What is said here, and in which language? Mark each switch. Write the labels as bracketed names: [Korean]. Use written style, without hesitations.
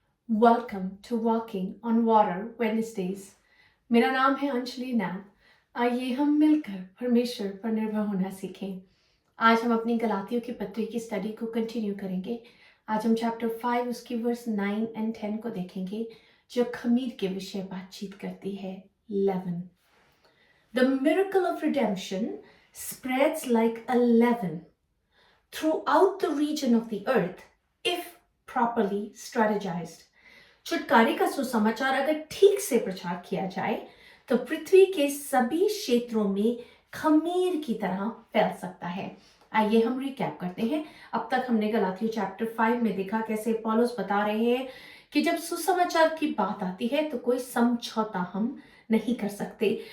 [English] Welcome to walking on water Wednesdays. [Hindi] मेरा नाम है अंजलि नाथ। आइए हम मिलकर परमेश्वर पर निर्भर होना सीखें। आज हम अपनी गलातियों की पत्री की स्टडी को कंटिन्यू करेंगे। आज हम चैप्टर 5 उसकी वर्स 9 और 10 को देखेंगे, जो खमीर के विषय बातचीत करती है। [English] leaven. The miracle of redemption spreads like a leaven throughout the region of the earth if properly strategized. [Hindi] छुटकारे का सुसमाचार अगर ठीक से प्रचार किया जाए तो पृथ्वी के सभी क्षेत्रों में खमीर की तरह फैल सकता है। आइए हम रिकैप करते हैं। अब तक हमने गलातियों चैप्टर 5 में देखा कैसे पौलुस बता रहे हैं कि जब सुसमाचार की बात आती है तो कोई समझौता हम नहीं कर सकते।